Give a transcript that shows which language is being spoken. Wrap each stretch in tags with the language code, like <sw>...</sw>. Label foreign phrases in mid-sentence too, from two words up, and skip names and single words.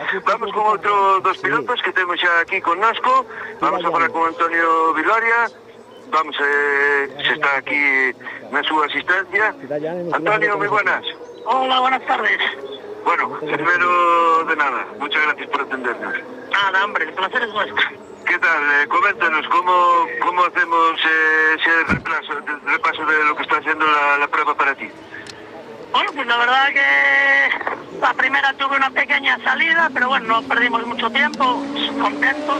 <gl>Vamos con outro dos pilotos que temos xa aquí connosco. Vamos a falar con Antonio Viloria. Vamos, se está aquí na súa asistencia. Antonio, moi buenas.</gl> <es>Hola, buenas tardes. Bueno, primero de nada, muchas gracias por atendernos. Nada, hombre, el placer es nuestro. ¿Qué tal? Coméntanos, ¿cómo hacemos ese repaso de lo que está haciendo la prueba para ti? Bueno, pues la verdad que la primera tuve una pequeña salida, pero bueno, no perdimos mucho tiempo, contentos.</es>